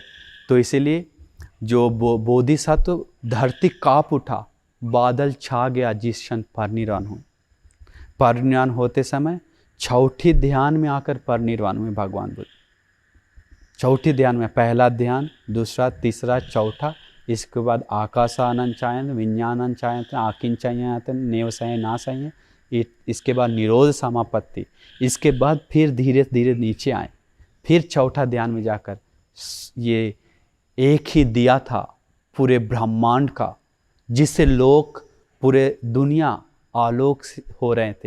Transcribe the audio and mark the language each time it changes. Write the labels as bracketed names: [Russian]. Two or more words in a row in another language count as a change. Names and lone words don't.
[Hindi] तो इसीलिए जो बोधिसत्व, धरती काँप उठा, बादल छा गया जिस क्षण परिनिर्वाण हुए। परिनिर्वाण होते समय चौथी ध्यान में आकर परिनिर्वाण हुए भगवान बुद्ध। चौथी ध्यान में, पहला ध्यान, दूसरा, तीसरा, चौथा, इसके बाद [Pali] आकाशानंद चायन, विज्ञानंद चायन, आकिंचयन, नेवसय नासय, [Hindi] इसके बाद निरोध समापत्ति, इसके बाद फिर धीरे धीरे नीचे आए। फिर चौथा ध्यान में जाकर ये एक ही दिया था पूरे ब्रह्मांड का, जिससे लोग पूरे दुनिया आलोक हो रहे थे।